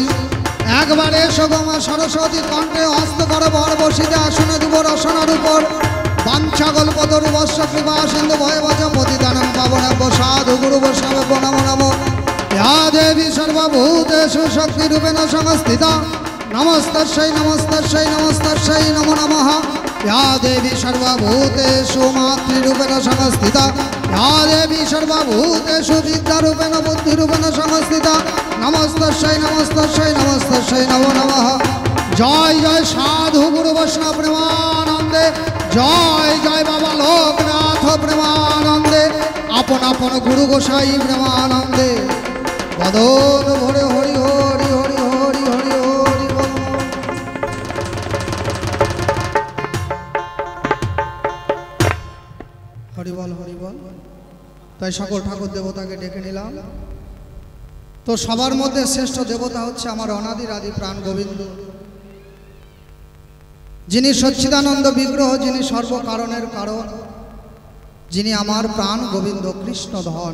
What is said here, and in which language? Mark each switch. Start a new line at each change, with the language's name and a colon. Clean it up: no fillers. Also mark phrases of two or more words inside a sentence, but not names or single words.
Bangla: একবারে সগমা সরস্বতী কণ্ঠে হস্ত কর বর বসিতে আসনে দিব রসনার উপর।
Sanskrit: বাঞ্ছাকল্পতরুবস্য কৃপা সিন্ধু ভয়বচ পতিতানং পাবনেভ্যো সাধু গুরু বৈষ্ণবেভ্যো নমো নমঃ। ইয়া দেবী সর্বভূতেষু শক্তিরূপেণ সংস্থিতা নমস্তস্যৈ নমস্তস্যৈ নমস্তস্যৈ নমো নমঃ। या देवी सर्वभूतेषु मातृरूपेण संस्थिता। या देवी सर्वभूतेषु विद्यारूपेण बुद्धिरूपेण संस्थिता। नमस्तस्यै नमस्तस्यै नमस्तस्यै नमो नमः।
Bangla: জয় জয় সাধু গুরু বৈষ্ণব প্রেমানন্দে। জয় জয় বাবা লোকনাথ প্রেমানন্দে। আপন আপন গুরু গোসাই প্রেমানন্দে। বদন ভরে হরি হরি হরি হরি হরি হরি বোল। হরিবল হরিবল। তাই সকল ঠাকুর দেবতাকে ডেকে নিলাম। তো সবার মধ্যে শ্রেষ্ঠ দেবতা হচ্ছে আমার অনাদির আদি প্রাণ গোবিন্দ, যিনি সচ্চিদানন্দ বিগ্রহ, যিনি সর্বকারণের কারণ, যিনি আমার প্রাণ গোবিন্দ কৃষ্ণ ধন।